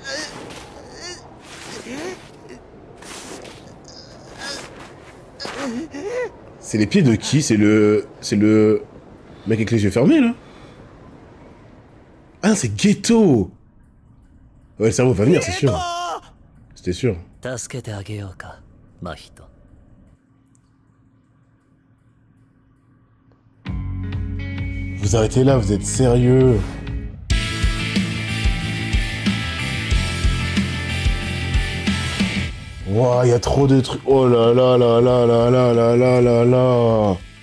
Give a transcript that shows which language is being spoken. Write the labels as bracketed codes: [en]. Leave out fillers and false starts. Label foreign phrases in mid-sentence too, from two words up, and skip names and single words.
[fr] C'est les pieds de qui? C'est le mec avec les yeux fermés, là? Ah, c'est Ghetto! Ouais, le cerveau va venir, c'est sûr. C'était sûr. [ja] 助けてあげようか、真人。 [fr] Vous arrêtez là, vous êtes sérieux? Ouah, y a trop de trucs. Oh là là là là là là là là là là.